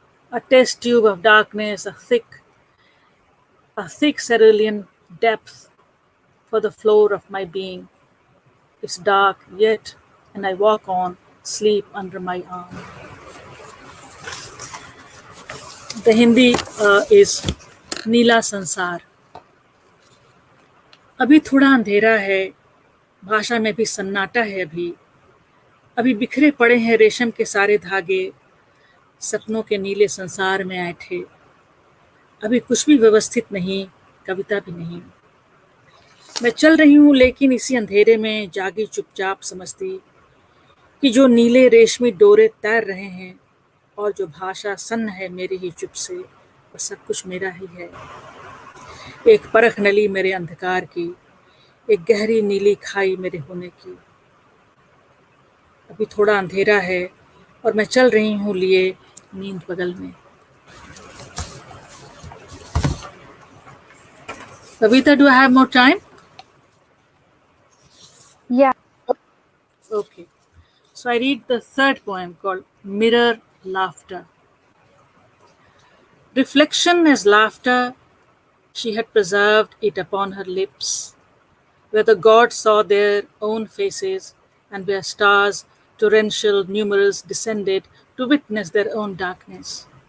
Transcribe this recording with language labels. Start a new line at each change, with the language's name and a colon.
English: A test tube of darkness, a thick cerulean depth for the floor of my being. It's dark yet, and I walk on, sleep under my arm. The Hindi is
Hindi: नीला संसार. अभी थोड़ा अंधेरा है, भाषा में भी सन्नाटा है अभी बिखरे पड़े हैं रेशम के सारे धागे, सपनों के नीले संसार में ऐठे. अभी कुछ भी व्यवस्थित नहीं, कविता भी नहीं. मैं चल रही हूँ लेकिन इसी अंधेरे में जागी चुपचाप समझती कि जो नीले रेशमी डोरे तैर रहे हैं और जो भाषा सन्न है मेरी ही चुप से, वो सब कुछ मेरा ही है. एक परख नली मेरे अंधकार की, एक गहरी नीली खाई मेरे होने की. अभी थोड़ा अंधेरा है और मैं चल रही हूँ लिए नींद बगल में.
English: Savita, do I have more time? Yeah. Okay. So I read the third poem called Mirror Laughter. Reflection as laughter, she had preserved it upon her lips, where the gods saw their own faces and where stars, torrential, numerous, descended to witness their own darkness.